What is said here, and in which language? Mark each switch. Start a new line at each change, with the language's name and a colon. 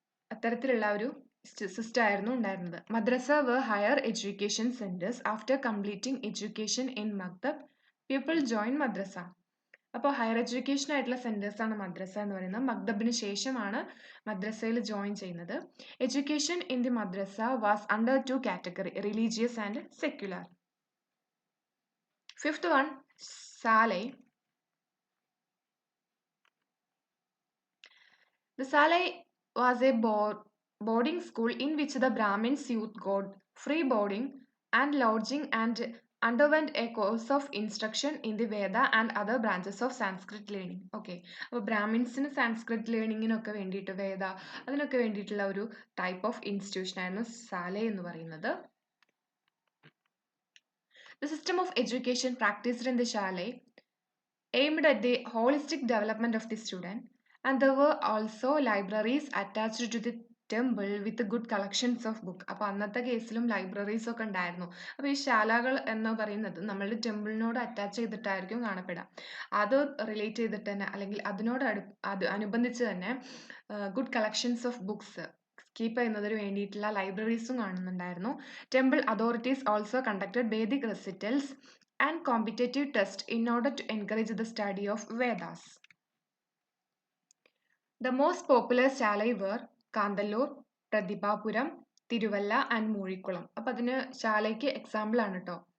Malayalam: അത്തരത്തിലുള്ള ഒരു സിസ്റ്റം ആയിരുന്നു ഉണ്ടായിരുന്നത്.
English: Madrasa were higher education centers. After completing education in maktab people join madrasa.
Malayalam: അപ്പോൾ ഹയർ എഡ്യൂക്കേഷൻ ആയിട്ടുള്ള സെന്റേഴ്സ് ആണ് മദ്രസ എന്ന് പറയുന്നത്. മക്തബിന് ശേഷമാണ് മദ്രസയിൽ ജോയിൻ ചെയ്യുന്നത്.
English: Education in the madrasa was under 2 category, religious and secular. Fifth one, Salai. The Salai was a boarding school in which the Brahmins youth got free boarding and lodging and underwent a course of instruction in the Veda and other branches of Sanskrit learning.
Malayalam: Okay, അപ്പോൾ ബ്രാഹ്മിൻസിന് സാൻസ്ക്രിറ്റ് ലേണിങ്ങിനൊക്കെ വേണ്ടിയിട്ട് വേദ അതിനൊക്കെ വേണ്ടിയിട്ടുള്ള ഒരു type of institution ആയിരുന്നു Saleh എന്ന് പറയുന്നത്.
English: The system of education practiced in the Salai aimed at the holistic development of the student, and there were also libraries attached to the temple with good collections of book.
Malayalam: അപ്പോൾ അന്നത്തെ കേസിലും libraries ഒക്കെ ഉണ്ടായിരുന്നു. അപ്പോൾ ഈ ശാലകൾ എന്ന് പറയുന്നത് നമ്മളുടെ ടെമ്പിളിനോട് അറ്റാച്ച് ചെയ്തിട്ടായിരിക്കും കാണപ്പെടുക. അത് റിലേറ്റ് ചെയ്തിട്ട് തന്നെ അല്ലെങ്കിൽ അതിനോട് അനുബന്ധിച്ച് തന്നെ
English: good collections of books
Malayalam: keep ചെയ്യുന്നതിന് വേണ്ടിയിട്ടുള്ള ലൈബ്രറീസും കാണുന്നുണ്ടായിരുന്നു.
English: Temple authorities also conducted Vedic recitals and competitive test in order to encourage the study of Vedas. The most popular Shalai were Kandallur, Prathipapuram, Tiruvalla and Murikulam.
Malayalam: അപ്പോൾ അതിന് ശാലയ്ക്ക് example ആണ് കേട്ടോ.